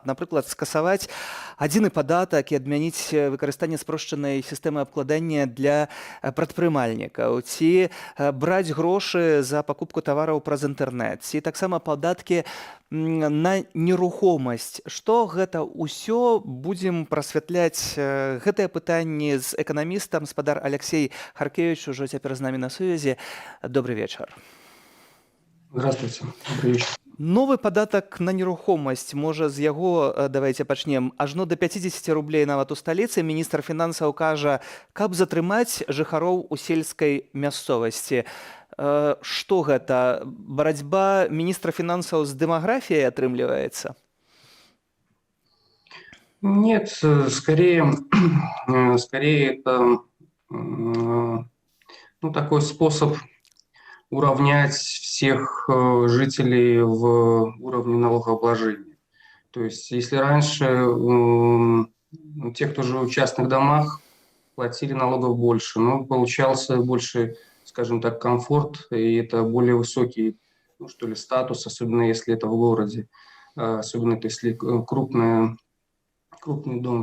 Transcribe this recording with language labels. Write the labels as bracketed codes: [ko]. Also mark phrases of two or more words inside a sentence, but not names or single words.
[be] Напрыклад, скасаваць адзіны падатак і адмяніць выкарыстанне спрошчанай сістэмы абкладання для прадпрымальнікаў, ці браць грошы за пакупку тавараў праз інтэрнэт, ці таксама падаткі на нерухомасць. Што гэта ўсё? Будзем прасвятляць гэтыя пытанні з эканамістам. Спадар Алексей Харкевич ужо цяпер з намі на сувязі. Добрый вечар. [ru] Здравствуйте. Добрый вечер. [be] Новы падатак на нерухомасць, можа з яго, давайте пачнем, ажно до 50 рублей нават у сталіцы. Міністр фінансаў кажа, каб затрымаць жыхароў у сельскай мясцовасці. Што гэта? Барацьба міністра фінансаў з дэмаграфіяй атрымліваецца? [ru] Нет, скорее это такой способ уравнять всех жителей в уровне налогообложения. То есть, если раньше те, кто жил в частных домах, платили налогов больше, но получался больше, скажем так, комфорт, и это более высокий, статус, особенно если это в городе, особенно если крупный дом.